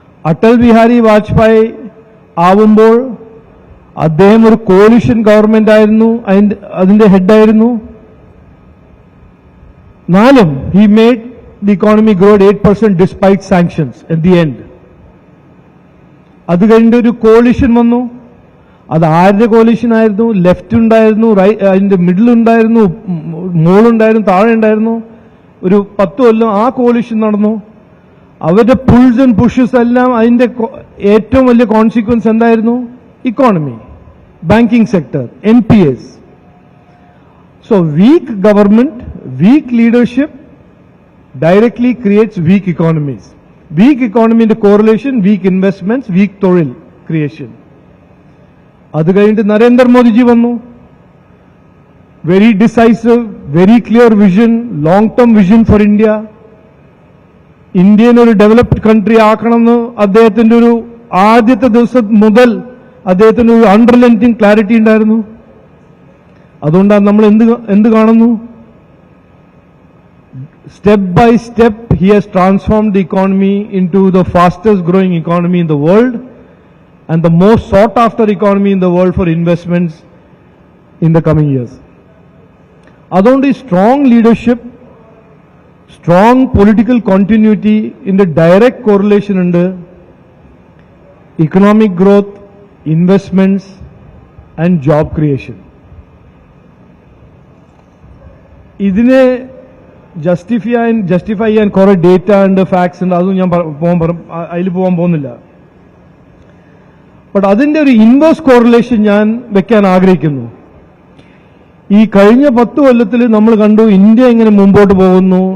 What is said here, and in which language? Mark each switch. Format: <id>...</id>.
<ml>അടൽ ബിഹാരി വാജ്പേയി ആവുമ്പോൾ അദ്ദേഹം ഒരു കോalition ഗവൺമെന്റ് ആയിരുന്നു, അതിന്റെ ഹെഡായിരുന്നു.</ml> <en>he made the economy grow 8% despite sanctions at the end.</en> <ml>അത് കഴിഞ്ഞ ഒരു കോalition വന്നു. അത് ആരുടെ കോalition ആയിരുന്നു? ലെഫ്റ്റ് ഉണ്ടായിരുന്നു, അതിന്റെ മിഡിൽ ഉണ്ടായിരുന്നു, മുകളുണ്ടായിരുന്നു, താഴെ ഉണ്ടായിരുന്നു. ഒരു 10 കൊല്ലം ആ കോalition നടന്നു. അവരുടെ</ml> <en>pulls and pushes</en> <ml>എല്ലാം അതിന്റെ ഏറ്റവും വലിയ കോൺസിക്വൻസ് എന്തായിരുന്നു?</ml> <en>Economy, banking sector, NPS. So weak government, weak leadership directly creates weak economies. Weak economy in the correlation, weak investments, weak തൊഴിൽ creation.</en> <ml>അത് കഴിഞ്ഞിട്ട് നരേന്ദ്ര മോദിജി വന്നു.</ml> <en>Very decisive, very clear vision, long-term vision for India.</en> <ml>Indian ഒരു developed country ആക്കണമെന്ന് അദ്ദേഹത്തിന്റെ ഒരു ആദ്യത്തെ ദിവസം മുതൽ അദ്ദേഹത്തിന് ഒരു അണ്ടർലൈനിങ് ക്ലാരിറ്റി ഉണ്ടായിരുന്നു. അതുകൊണ്ടാണ് നമ്മൾ എന്ത് കാണുന്നു?</ml> <en>Step by step he has transformed the economy into the fastest growing economy in the world and the most sought after economy in the world for investments in the coming years.</en> <ml>അതുകൊണ്ട് ഈ</ml> <en>Strong leadership, strong political continuity in the direct correlation under economic growth, investments and job creation.</en> <ml>ഇതിനെ justify ചെയ്യാൻ കുറെ data ഉണ്ട്, facts ഉണ്ട്, അതും ഞാൻ അതിൽ പോകാൻ പോകുന്നില്ല. ബട്ട് അതിന്റെ ഒരു ഇൻവേഴ്സ് കോറിലേഷൻ ഞാൻ വെക്കാൻ ആഗ്രഹിക്കുന്നു. ഈ കഴിഞ്ഞ 10 കൊല്ലത്തിൽ നമ്മൾ കണ്ടു ഇന്ത്യ എങ്ങനെ മുമ്പോട്ട് പോകുന്നു.</ml>